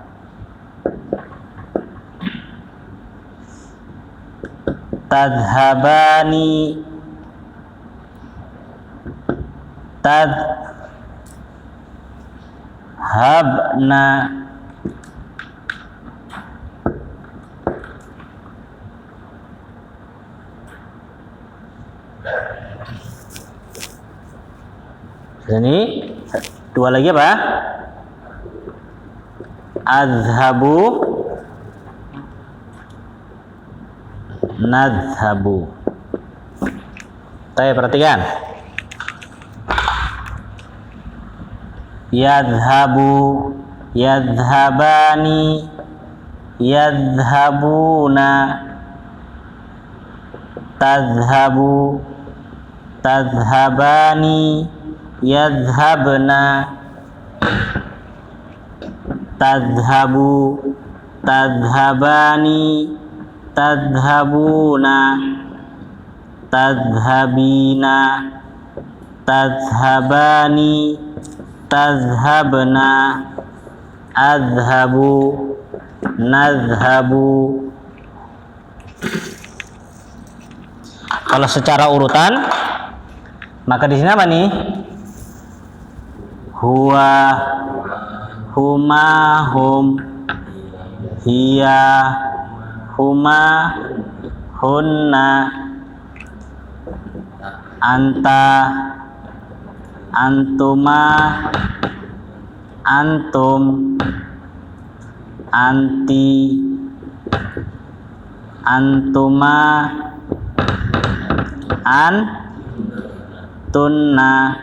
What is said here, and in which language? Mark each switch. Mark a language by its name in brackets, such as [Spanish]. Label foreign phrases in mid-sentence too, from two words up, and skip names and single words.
[Arabic] تذهبان، تذهبن, [Indonesian] ini dua lagi apa? [Arabic] أذهب، نذهب. [Indonesian] Baik, perhatikan. [Arabic] يذهب، يذهبان، يذهبون, تذهب، تذهبان، يذهبن، تذهب، تذهبان، تذهبون، تذهبين، تذهبان، تذهبن، أذهب، نذهب. [Indonesian] Kalau secara urutan, maka di sini apa nih? [Arabic] هو، هما، هم، هي، هما، هن، أنت, أنتما، أنتم، أنتِ، أنتما، أنتن.